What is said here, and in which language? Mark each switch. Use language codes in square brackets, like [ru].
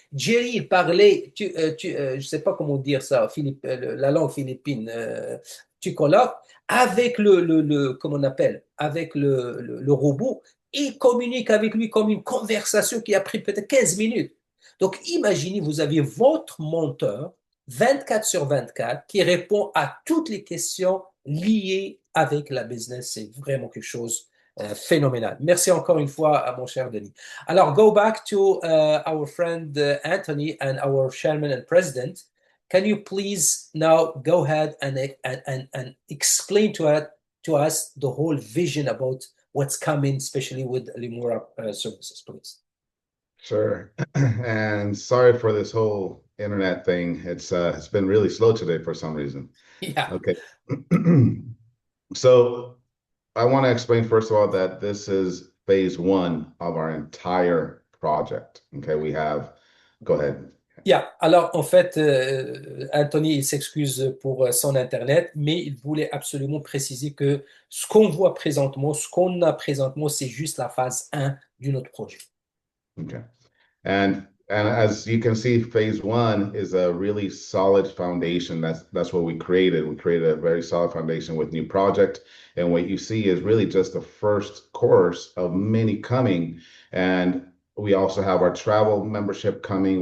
[fr] Jerry, il parlait, je ne sais pas comment dire ça, la langue philippine, tu colloques avec comment on appelle, avec le robot, il communique avec lui comme une conversation qui a pris peut-être 15 minutes. Donc, imaginez, vous avez votre monteur 24 sur 24 qui répond à toutes les questions liées avec la business. C'est vraiment quelque chose phénoménal. Merci encore une fois à mon cher Denis. [en] Alors, go back to our friend Anthony and our chairman and president. Can you please now go ahead and explain to us the whole vision about what's coming, especially with Limura services, please? Sure. And sorry for this whole internet thing. It's been really slow today for some reason. Yeah. Okay. So I want to explain first of all that this is phase one of our entire project. Okay, go ahead. Yeah. [fr] Alors, en fait, Anthony, il s'excuse pour son Internet, mais il voulait absolument préciser que ce qu'on voit présentement, ce qu'on a présentement, c'est juste la phase 1 de notre projet. [en] Okay. And as you can see, phase one is a really solid foundation. That's what we created. We created a very solid foundation with New Project. And what you see is really just the first course of many coming. And we also have our travel membership coming.